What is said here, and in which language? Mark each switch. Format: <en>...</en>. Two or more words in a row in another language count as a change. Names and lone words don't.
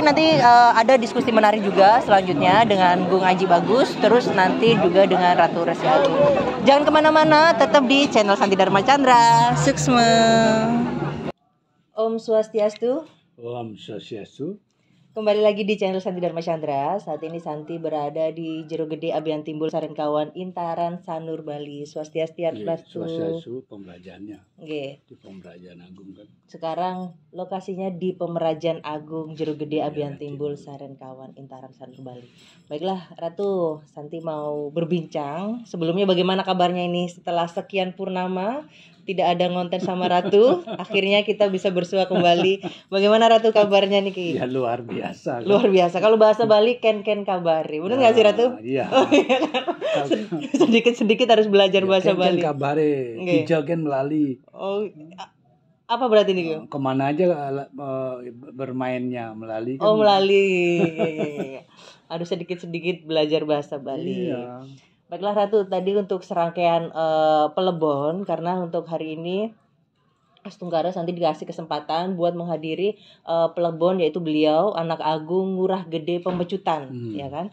<id>Nanti ada diskusi menarik juga selanjutnya dengan Bung Aji Bagus, terus nanti juga dengan Ratu Resiagung. Jangan kemana-mana, tetap di channel Santi Dharma Chandra. Suksma. Om Swastiastu. Om Swastiastu. Kembali lagi di channel Santi Dharma Chandra. Saat ini Santi berada di Jero Gede Abian Timbul Sarenkawan Intaran Sanur Bali. Swastiastu. Swastiastu pemberajaannya. Di Pemberajaan Agung kan. Sekarang lokasinya di Pemerajan Agung Jero Gede Abian Timbul Sarenkawan Intaran Sanur Bali. Baiklah Ratu, Santi mau berbincang. Sebelumnya bagaimana kabarnya ini setelah sekian purnama? Tidak ada ngonten sama Ratu, akhirnya kita bisa bersua kembali. Bagaimana Ratu kabarnya nih Ki? Ya luar biasa. Kan? Luar biasa. Kalau bahasa Bali</id> <ban>ken kabari.</ban> <id>Benar nggak sih Ratu? Iya. Sedikit harus belajar bahasa Bali.</id> <ban>Ken kabare, hijau ken melali.</ban> <id>Oh, apa berarti nih? Kemana aja bermainnya melali. Kan? Oh melali. Harus sedikit belajar bahasa Bali. Iya. Baiklah Ratu, tadi untuk serangkaian pelebon, karena untuk hari ini Astunggara Santi dikasih kesempatan buat menghadiri pelebon, yaitu beliau Anak Agung Ngurah Gede Pemecutan, ya kan?</id>